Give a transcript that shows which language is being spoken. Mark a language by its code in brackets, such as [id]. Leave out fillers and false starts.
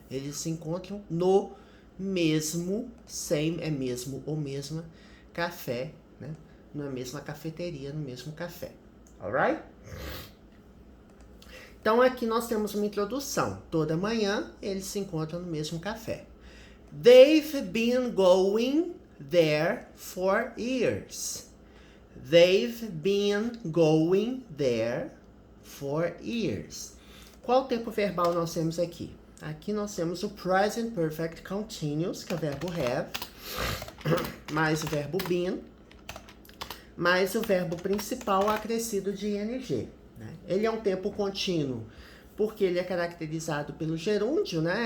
[pt] Eles se encontram no mesmo, same é mesmo ou mesma, café, né? Na mesma cafeteria, no mesmo café. Alright? Então aqui nós temos uma introdução. Toda manhã eles se encontram no mesmo café. [en] They've been going there for years. They've been going there for years. [pt] Qual tempo verbal nós temos aqui? Aqui nós temos o present perfect continuous, que é o verbo have, mais o verbo been, mais o verbo principal acrescido de ing. Né? Ele é um tempo contínuo porque ele é caracterizado pelo gerúndio, né?